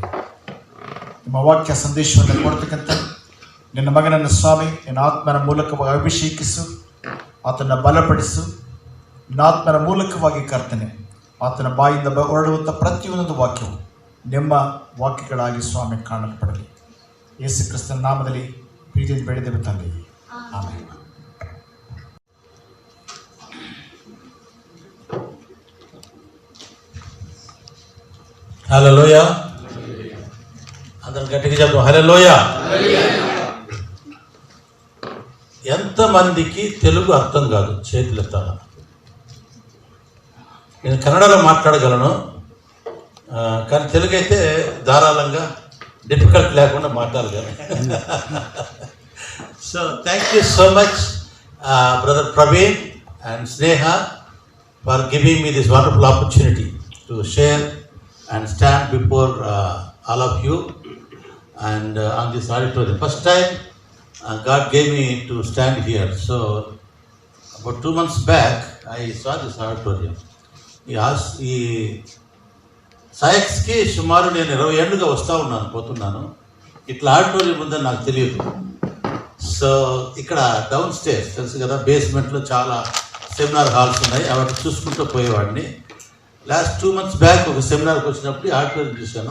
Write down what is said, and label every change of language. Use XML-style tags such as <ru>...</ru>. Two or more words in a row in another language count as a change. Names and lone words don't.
<kn>ನಿಮ್ಮ ವಾಕ್ಯ ಸಂದೇಶವನ್ನು ಕೊಡ್ತಕ್ಕಂಥ ನಿನ್ನ ಮಗನನ್ನು ಸ್ವಾಮಿ ನಿನ್ನ ಆತ್ಮನ ಮೂಲಕವಾಗಿ ಅಭಿಷೇಕಿಸು, ಆತನ ಬಲಪಡಿಸು. ನಿನ್ನ ಆತ್ಮನ ಮೂಲಕವಾಗಿ ಕರ್ತನೆ ಆತನ ಬಾಯಿಂದ ಹೊರಡುವಂಥ ಪ್ರತಿಯೊಂದು ವಾಕ್ಯವು ನಿಮ್ಮ ವಾಕ್ಯಗಳಾಗಿ ಸ್ವಾಮಿ ಕಾಣಲ್ಪಡಲಿ. ಯೇಸು ಕ್ರಿಸ್ತನ ನಾಮದಲ್ಲಿ ಪ್ರೀತಿಯಿಂದ ಬೆಳೆದೇವೆ ತಂದೆ, ಆಮೆನ್.</kn> <te>హల్లెలూయా. అందరం గట్టిగా చెప్తాం హల్లెలూయా. ఎంతమందికి తెలుగు అర్థం కాదు? చేతులు ఎత్తాల. నేను కన్నడలో మాట్లాడగలను, కానీ తెలుగు అయితే ధారాళంగా డిఫికల్ట్ లేకుండా మాట్లాడగలను.</te> <en>So thank you so much brother Praveen and Sneha for giving me this wonderful opportunity to share and stand before all of you and on this auditorium. First time God gave me to stand here. So about 2 months back I saw this auditorium.</en> <te>ఈ సైక్స్కి సుమారు నేను 20 ఏళ్ళుగా పోతున్నాను. ఇట్లా ఆడిటోరియం ఉందని నాకు తెలియదు. సో ఇక్కడ</te> <en>down stairs</en> <te>తెలుసు కదా, బేస్మెంట్లో చాలా</te> <en>seminar halls</en> <te>ఉన్నాయి. అవి చూసుకుంటూ పోయేవాడిని.</te> <en>last 2 months back</en> <te>ఒక సెమినార్కి వచ్చినప్పుడు ఈ ఆడిటోరియం చూశాను.</te>